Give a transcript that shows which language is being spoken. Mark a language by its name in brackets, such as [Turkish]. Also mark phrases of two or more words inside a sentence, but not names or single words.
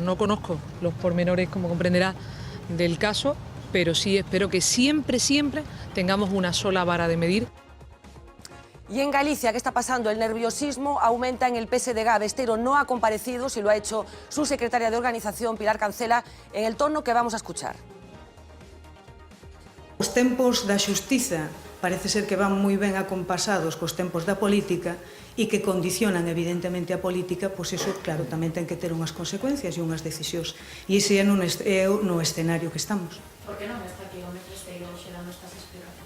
[Spanish] No conozco los pormenores, como comprenderá, del caso, pero sí espero que siempre tengamos una sola vara de medir. Y en Galicia, ¿qué está pasando? El nerviosismo aumenta en el PSDG. Besteiro no ha comparecido, si lo ha hecho su secretaria de organización, Pilar Cancela, en el tono que vamos a escuchar. [Galician] Os tempos da xustiza parece ser que van moi ben acompasados cos tempos da política e que condicionan evidentemente a política, pois iso, claro, tamén ten que ter unhas consecuencias e unhas decisións. E ese é no escenario que estamos. Por que non está aquí Gómez Besteiro hoxe dando estas explicacións?